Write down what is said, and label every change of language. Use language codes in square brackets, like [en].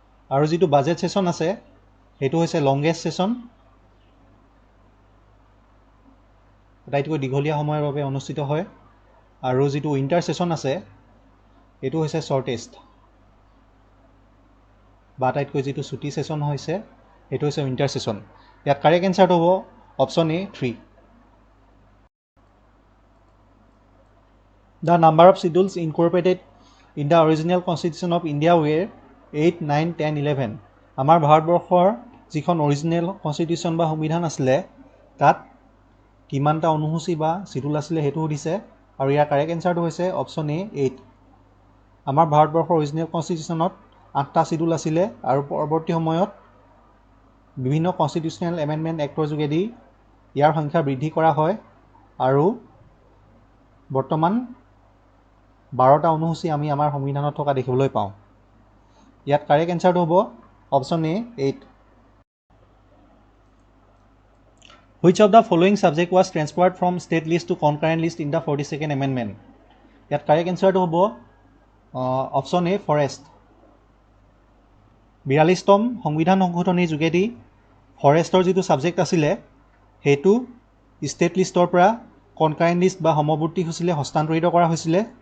[as] আৰু যিটো budget session আছে সেইটো হৈছে লংগেষ্ট ছেশ্যন, আটাইতকৈ দীঘলীয়া সময়ৰ বাবে অনুষ্ঠিত হয়। আৰু যিটো উইণ্টাৰ ছেশ্যন আছে এইটো হৈছে শ্বৰ্টেষ্ট বা আটাইতকৈ যিটো ছুটি ছেশ্যন হৈছে সেইটো হৈছে উইণ্টাৰ ছেশ্যন। ইয়াত কাৰেক্ট এনচাৰটো হ'ব option A 3। [en] The number of schedules incorporated in the original constitution of India were 8, 9, 10, 11. [as] আমাৰ ভাৰতবৰ্ষৰ যিখন অৰিজিনেল কনষ্টিটিউশ্যন বা সংবিধান আছিলে তাত কিমানটা অনুসূচী বা চিডুল আছিলে সেইটো সুধিছে, আৰু ইয়াৰ কাৰেক্ট এনচাৰটো হৈছে অপশ্যন এ 8। আমাৰ ভাৰতবৰ্ষৰ অৰিজিনেল কনষ্টিটিউশ্যনত 8টা চিডুল আছিলে আৰু পৰৱৰ্তী সময়ত বিভিন্ন কনষ্টিটিউশ্যনেল এমেণ্ডমেণ্ট এক্টৰ যোগেদি ইয়াৰ সংখ্যা বৃদ্ধি কৰা হয় আৰু বৰ্তমান 12টা অনুসূচী আমি আমাৰ সংবিধানত থকা দেখিবলৈ পাওঁ। ইয়াত কাৰেক্ট এনচাৰটো হ'ব option A 8। [en] Which of the following subject was transferred from state list to concurrent list in the 42nd amendment? [as] ইয়াত কাৰেক্ট এনচাৰটো হ'ব অপশ্যন এ ফৰেষ্ট। 42তম সংবিধান সংশোধনীৰ যোগেদি ফৰেষ্টৰ যিটো ছাবজেক্ট আছিলে সেইটো ষ্টেট লিষ্টৰ পৰা কনকাৰেণ্ট লিষ্ট বা সমৱৰ্তী সূচীলৈ হস্তান্তৰিত কৰা হৈছিলে।